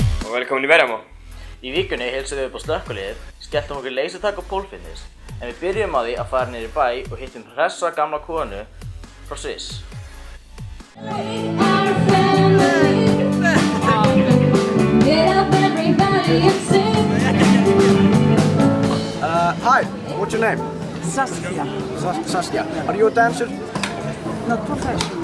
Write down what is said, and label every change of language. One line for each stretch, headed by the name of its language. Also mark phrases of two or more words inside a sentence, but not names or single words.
Icelandic: og velkomin í Verjamó. Í vikunni heilsum við upp á slökkviliðið, skelltum okkur leysitak og pólfitness, en við byrjum á því að fara niður í bæ og hittum hressa gamla konu frá Sviss.
English: Hi, what's your name? Saskia, Saskia. Are you a dancer? not professional.